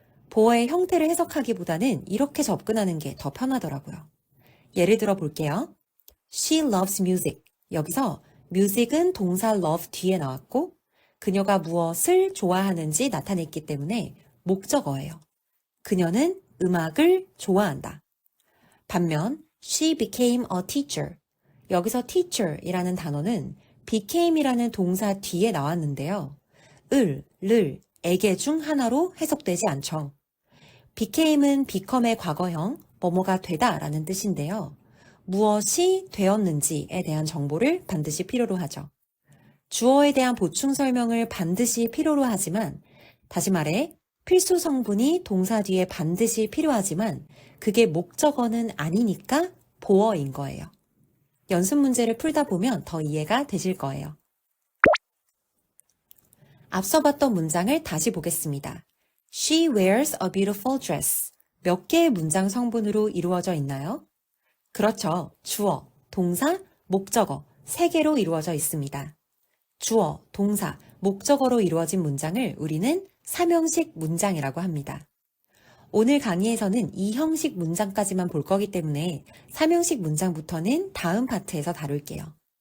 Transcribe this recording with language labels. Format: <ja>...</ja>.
<ko>보어의 형태를 해석하기보다는 이렇게 접근하는 게 더 편하더라고요. 예를 들어 볼게요.</ko> <en>She loves music.</en> <ko>여기서 music은 동사 love 뒤에 나왔고 그녀가 무엇을 좋아하는지 나타냈기 때문에 목적어예요. 그녀는 음악을 좋아한다. 반면</ko> <en>she became a teacher.</en> <ko>여기서 teacher이라는 단어는 became이라는 동사 뒤에 나왔는데요. 를, 에게 중 하나로 해석되지 않죠. became은 become의 과거형, 뭐뭐가 되다 라는 뜻인데요. 무엇이 되었는지에 대한 정보를 반드시 필요로 하죠. 주어에 대한 보충 설명을 반드시 필요로 하지만 다시 말해 필수 성분이 동사 뒤에 반드시 필요하지만 그게 목적어는 아니니까 보어인 거예요. 연습 문제를 풀다 보면 더 이해가 되실 거예요. 앞서 봤던 문장을 다시 보겠습니다.</ko> <en>She wears a beautiful dress.</en> <ko>몇 개의 문장 성분으로 이루어져 있나요? 그렇죠. 주어, 동사, 목적어 3개로 이루어져 있습니다. 주어, 동사, 목적어로 이루어진 문장을 우리는 3형식 문장이라고 합니다. 오늘 강의에서는 2형식 문장까지만 볼 거기 때문에 3형식 문장부터는 다음 파트에서 다룰게요.</ko>